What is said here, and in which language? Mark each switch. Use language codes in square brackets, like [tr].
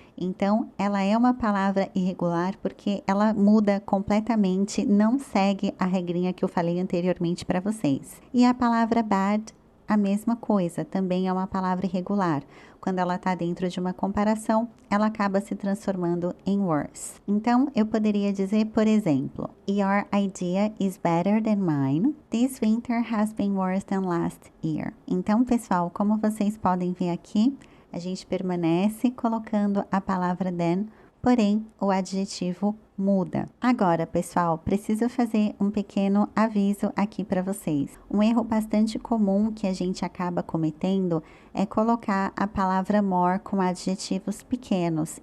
[pt] Então, ela é uma palavra irregular porque ela muda completamente, não segue a regrinha que eu falei anteriormente para vocês. E a palavra bad, a mesma coisa, também é uma palavra irregular. Quando ela está dentro de uma comparação, ela acaba se transformando em worse. Então, eu poderia dizer, por exemplo, [en] your idea is better than mine. This winter has been worse than last year. [pt] Então, pessoal, como vocês podem ver aqui, a gente permanece colocando a palavra than, porém o adjetivo muda. Agora, pessoal, preciso fazer um pequeno aviso aqui para vocês. Um erro bastante comum que a gente acaba cometendo é colocar a palavra more com adjetivos pequenos.